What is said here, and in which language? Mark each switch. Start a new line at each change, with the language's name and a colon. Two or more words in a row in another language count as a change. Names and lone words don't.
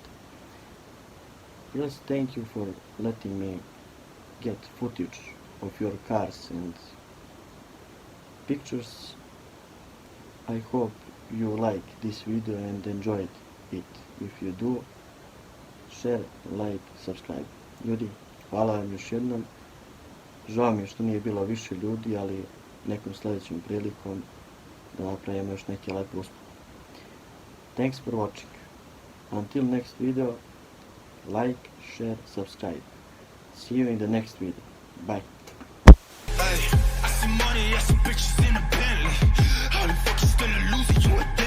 English: Yes, thank you for letting me get footage of your cars and pictures. I hope you like this video and enjoyed it. If you do, share, like, subscribe.
Bosnian: Ljudi, hvala vam još jednom. Žao mi je što nije bilo više ljudi, ali nekom sljedećom prilikom da napravimo još neki lepi uspeh.
English: Thanks for watching. Until next video, like, share, subscribe. See you in the next video. Bye. Hey, I see money, I see bitches in a Bentley. How the fuck you still a loser?